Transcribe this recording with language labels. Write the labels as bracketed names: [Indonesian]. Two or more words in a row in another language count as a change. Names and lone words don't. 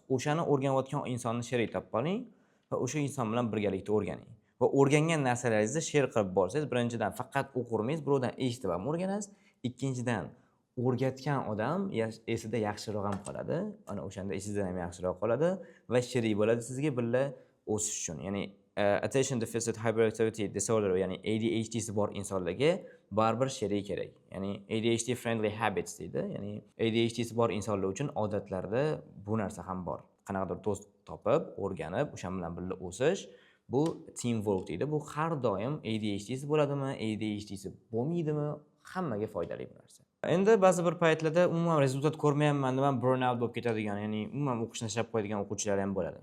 [Uzbek] O'shani o'rganayotgan insonni sherik topib oling va o'sha inson bilan birgalikda o'rganing. Va o'rgangan narsalaringizni share qilib borsangiz, birinchidan faqat o'qirmaysiz, birovdan eshitib ham o'rganasiz. Ikkinchidan o'rgatgan odam esida yaxshiroq ham qoladi. Ana o'shanda esingizda ham yaxshiroq qoladi va sherik bo'ladi sizga birga o'sish uchun. [English] Ya'ni attention deficit hyperactivity disorder, [Uzbek] ya'ni ADHD si bor insonlarga baribir sherik kerak. [English] Ya'ni ADHD friendly habits deydi. [Uzbek] Ya'ni ADHD si bor insonlar uchun odatlarda bu narsa ham bor. Qanaqadir do'st topib, o'rganib, o'sha bilan birga o'sish Bu teamwork deydi. Bu har doim ADHD'si bo'ladimi, ADHD'si bo'lmaydimi, hammaga foydali bu narsa. Endi ba'zi bir paytlarda umuman rezultat ko'rmayapman deb ham burnout bo'lib ketadigan, ya'ni umuman o'qishni tashlab qo'yadigan o'quvchilar ham bo'ladi.